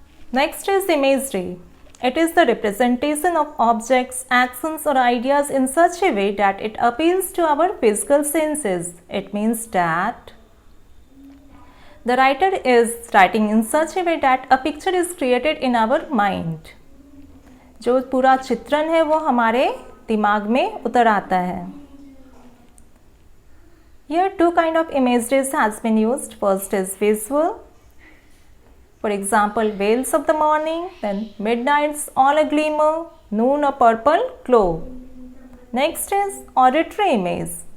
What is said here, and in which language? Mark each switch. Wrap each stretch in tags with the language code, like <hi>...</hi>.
<en>Next is imagery. It is the representation of objects, actions or ideas in such a way that it appeals to our physical senses. It means that the writer is writing in such a way that a picture is created in our mind.</en> <hi>जो पूरा चित्रण है वो हमारे दिमाग में उतर आता है.</hi> <en>Here 2 kind of imageries has been used. First is visual. For example, veils of the morning, then midnight's all a glimmer, noon a purple glow. Next is auditory image.</en>